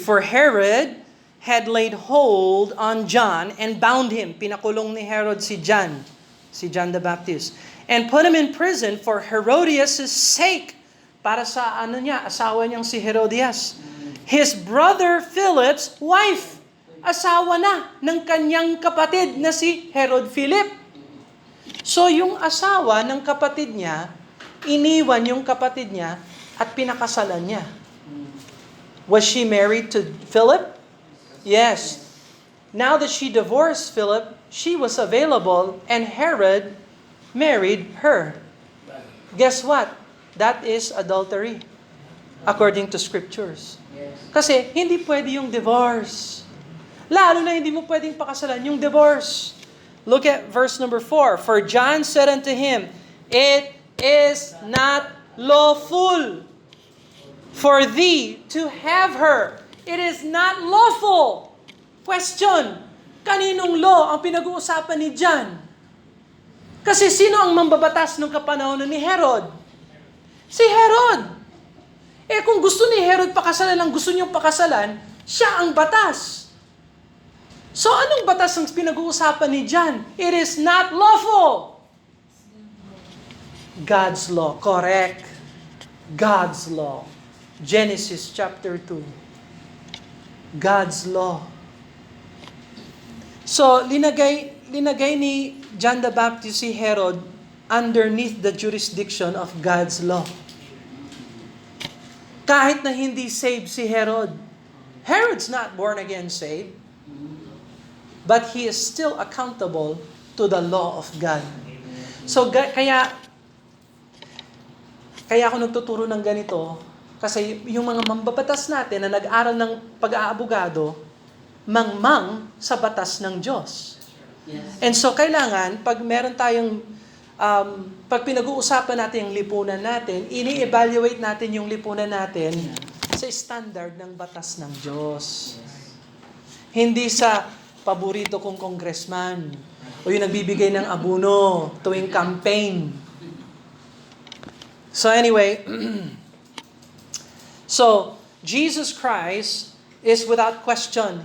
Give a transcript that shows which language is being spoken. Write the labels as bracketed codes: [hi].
[en] For Herod had laid hold on John and bound him. [tl] Pinakulong ni Herod si John the Baptist. [en] And put him in prison for Herodias' sake. [tl] Para sa asawa niyang si Herodias. [en] His brother Philip's wife. [tl] Asawa na ng kanyang kapatid na si Herod Philip. So yung asawa ng kapatid niya, iniwan yung kapatid niya at pinakasalan niya. [en] Was she married to Philip? Yes. Now that she divorced Philip, she was available and Herod married her. Guess what? That is adultery according to scriptures. [tl] Kasi hindi pwede yung divorce. Lalo na hindi mo pwedeng pakasalan yung divorce. [en] Look at verse number 4. For John said unto him, it is not lawful for thee to have her. It is not lawful. Question, [tl] kaninong law ang pinag-uusapan ni John? Kasi sino ang mambabatas ng kapanahonan ni Herod? Si Herod. Kung gusto ni Herod pakasalan ang gusto niyong pakasalan, siya ang batas. So anong batas ang pinag-uusapan ni John? [en] It is not lawful. God's law. Correct. God's law. Genesis chapter 2. God's law. [tl] So, linagay ni John the Baptist si Herod underneath the jurisdiction of God's law. Kahit na hindi saved si Herod. [en] Herod's not born again saved. But he is still accountable to the law of God. [tl] So, kaya ako nagtuturo ng ganito, kasi yung mga mambabatas natin na nag-aral ng pag-aabogado, mangmang sa batas ng Diyos. Yes. And so, kailangan, pag meron tayong, pag pinag-uusapan natin yung lipunan natin, ini-evaluate natin yung lipunan natin sa standard ng batas ng Diyos. Hindi sa paborito kong congressman o yung nagbibigay ng abuno tuwing campaign. [en] So anyway, so Jesus Christ is without question.